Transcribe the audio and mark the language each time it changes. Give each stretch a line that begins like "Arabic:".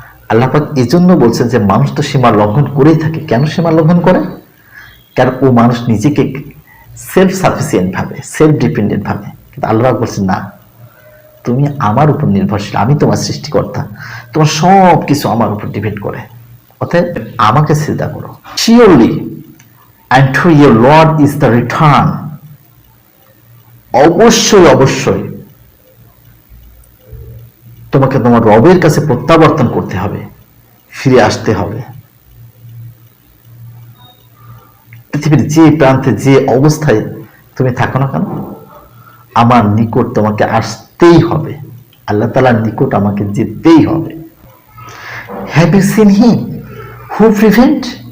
Bangla: আল্লাহ পাক এজন্য বলছেন যে মানুষ তো সীমা লঙ্ঘন করেই থাকে। কেন সীমা লঙ্ঘন করে? কারণ ও মানুষ নিজেকে সেলফ সাফিসিয়েন্ট ভাবে, সেলফ ডিপেন্ডেন্ট ভাবে। কিন্তু আল্লাহ বলছেন না, তুমি আমার উপর নির্ভরশীল, আমি তোমার সৃষ্টিকর্তা, তোমার সব কিছু আমার উপর ডিপেন্ড করে। অতএব আমাকে সিজদা করো।
English: Surely and to your Lord is the return.
Bangla: অবশ্যই অবশ্যই তোমাকে তোমার রবের কাছে প্রত্যাবর্তন করতে হবে, ফিরে আসতে হবে। পৃথিবীর যে প্রান্তে যে অবস্থায় তুমি থাকো না কেন, আমার নিকট তোমাকে আসতেই হবে, আল্লাহ তাআলার নিকট আমাকে যেতেই হবে।
English: Have you seen him who prevent?